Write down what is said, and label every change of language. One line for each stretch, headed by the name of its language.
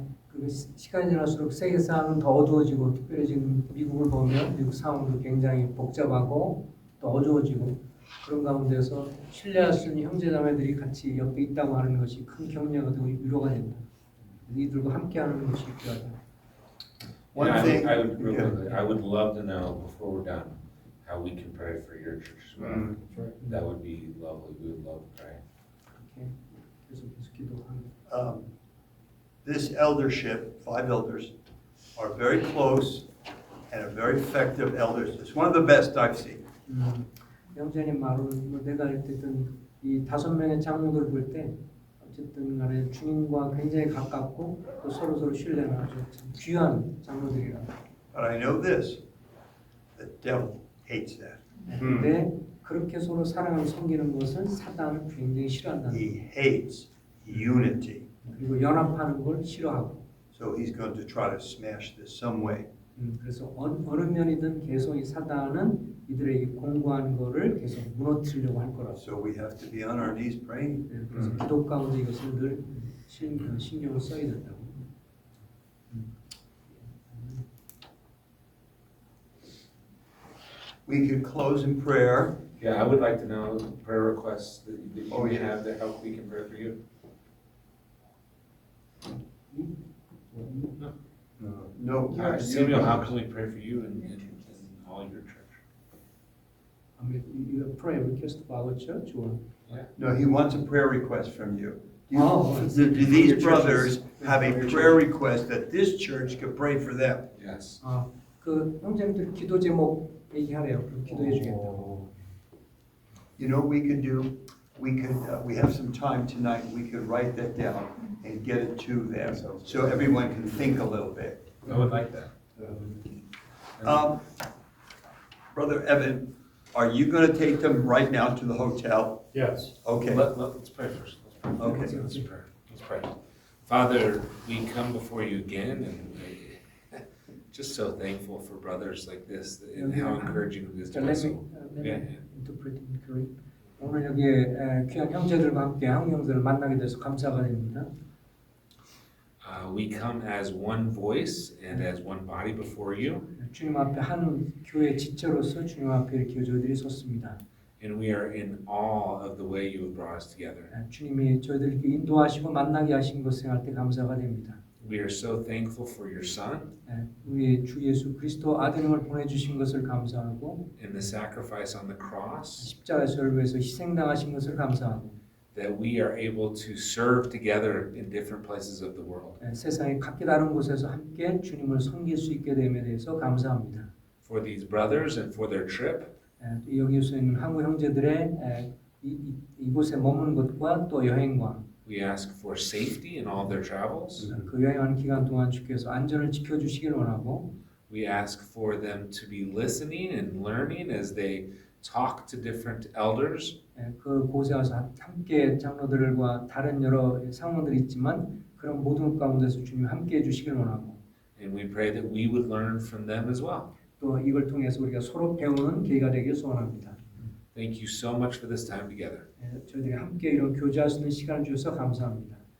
Korean: 그 시간이 지날수록 세계 상황은 더 어두워지고 특별히 지금 미국을 보면 미국 상황도 굉장히 복잡하고 또 어두워지고 그런 가운데서 신뢰할 수 있는 형제자매들이 같이 옆에 있다고 하는 것이 큰 격려가 되고 위로가 된다. 이들과 함께하는 것이 필요하다.
English: I would love to know before we're done how we can pray for your church as well. That would be lovely. We would love to pray.
Korean: Okay. 계속해서 기도합니다.
English: This eldership, 5 elders, are very close and are very effective elders. It's one of the best I've seen.
Korean: 형제님 말은 내가 어쨌든 이 5명의 장로들 볼 때 어쨌든 간에 주님과 굉장히 가깝고 또 서로 신뢰는 아주 귀한 장로들이라.
English: But I know this, the devil hates that.
Korean: 근데 그렇게 서로 사랑을 섬기는 것은 사단은 굉장히 싫어한다는
English: He hates unity.
Korean: 그리고 연합하는 걸 싫어하고.
English: So he's going to try to smash this some way.
Korean: 그래서 어느 면이든 계속 이 사단은 이들에게 공부한 거를 계속 무너뜨리려고 할 거라고.
English: So we have to be on our knees praying.
Korean: 그래서 기도 가운데 이것을 늘 신경을 써야 된다고.
English: We could close in prayer. Yeah, I would like to know prayer requests that you may have that help we can pray for you. No. Samuel, how can we pray for you and all your church? I mean, you have prayer request for our church or? No, he wants a prayer request from you. Oh. Do these brothers have a prayer request that this church could pray for them? Yes.
Korean: 그 형제님들 기도 제목 얘기하래요. 그럼 기도해 주겠다고.
English: You know what we could do? We could, we have some time tonight, we could write that down and get it to them, so everyone can think a little bit. I would like that. Brother Evan, are you gonna take them right now to the hotel? Yes. Okay. Let's pray first. Let's pray. Okay. Let's pray. Let's pray. Father, we come before you again and just so thankful for brothers like this and how encouraging it is to us. Let me interpret in Korean.
Korean: 오늘 여기에 귀한 형제들과 함께 한국 형제들을 만나게 돼서 감사가 됩니다.
English: We come as one voice and as one body before you.
Korean: 주님 앞에 한 교회 지체로서 주님 앞에 이렇게 저희들이 섰습니다.
English: And we are in awe of the way you have brought us together.
Korean: 주님이 저희들을 이렇게 인도하시고 만나게 하신 것을 생각할 때 감사가 됩니다.
English: We are so thankful for your Son
Korean: 우리 주 예수 그리스도 아들님을 보내주신 것을 감사하고
English: and the sacrifice on the cross,
Korean: 십자가에서 저를 위해서 희생당하신 것을 감사하고
English: that we are able to serve together in different places of the world.
Korean: 세상의 각기 다른 곳에서 함께 주님을 섬길 수 있게 됨에 대해서 감사합니다.
English: For these brothers and for their trip,
Korean: 여기서 있는 한국 형제들의 이곳에 머무는 것과 또 여행과
English: we ask for safety in all their travels.
Korean: 그 여행하는 기간 동안 주께서 안전을 지켜주시길 원하고
English: We ask for them to be listening and learning as they talk to different elders.
Korean: 그 곳에 와서 함께 장로들과 다른 여러 상원들이 있지만 그런 모든 가운데서 주님 함께 해주시길 원하고
English: And we pray that we would learn from them as well.
Korean: 또 이걸 통해서 우리가 서로 배우는 기회가 되길 소원합니다.
English: Thank you so much for this time together.
Korean: 저희들이 함께 이런 교제할 수 있는 시간을 주셔서 감사합니다.